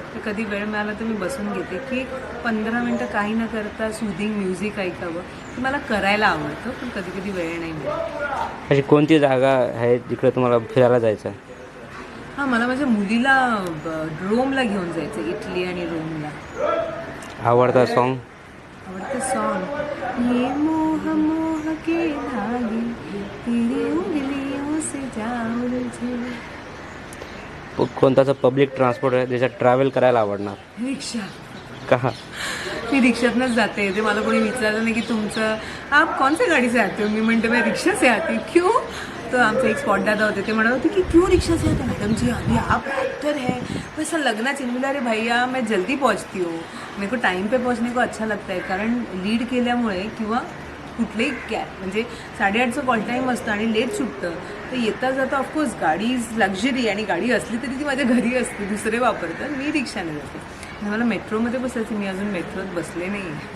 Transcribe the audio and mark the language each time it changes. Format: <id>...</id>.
<mr>तर कधी वेळ मिळाला तर मी बसून घेते की 15 मिनटं काही न करता सूदिंग म्युझिक ऐकावं, ते मला करायला आवडतं. पण कधी कधी वेळ नाही मिळत. अशी कोणती जागा आहे जिकडे तुम्हाला फिरायला जायचं आहे? हां, मला माझ्या मुलीला रोमला घेऊन जायचं, इटली आणि रोमला. आवडता सॉन्ग? आवडतं सॉन्ग</mr> <hi>ये मोह मोह के धागे तेरे उंगलियों से जा उलझे.</hi> <mr>कोणताचा पब्लिक ट्रान्सपोर्ट आहे ज्याच्यात ट्रॅव्हल करायला आवडणार? रिक्षा. का? मी रिक्षातनंच जाते. ते मला कोणी विचारलं नाही की तुमचं</mr> <hi>आप कौन सी गाडी से आते हो,</hi> <mr>मी म्हणते</mr> <hi>मैं रिक्षा से आती हूँ. क्यों?</hi> <mr>तो आमचे एक स्पॉट दादा होते, ते म्हणत होते की</mr> <hi>क्यों रिक्शा से आते मैडम जी, अभी आप एक्टर है, वैसा लगना चाहिए.</hi> <mr>बोला</mr> <hi>अरे भैया मैं जल्दी पहुंचती हूँ, मेरे को टाइम पे पहुंचने को अच्छा लगता है.</hi> <mr>कारण लीड केल्यामुळे किंवा कुठलेही म्हणजे 8:30चं कॉल टाईम असतं आणि लेट सुटतं, तर येता जाता</mr> <en>of course गाडी is luxury,</en> <mr>आणि गाडी असली तरी ती माझ्या घरी असते, दुसरे वापरतात, मी रिक्षाने जाते. आणि मला मेट्रोमध्ये बसायचं, मी अजून मेट्रोत बसले नाही.</mr>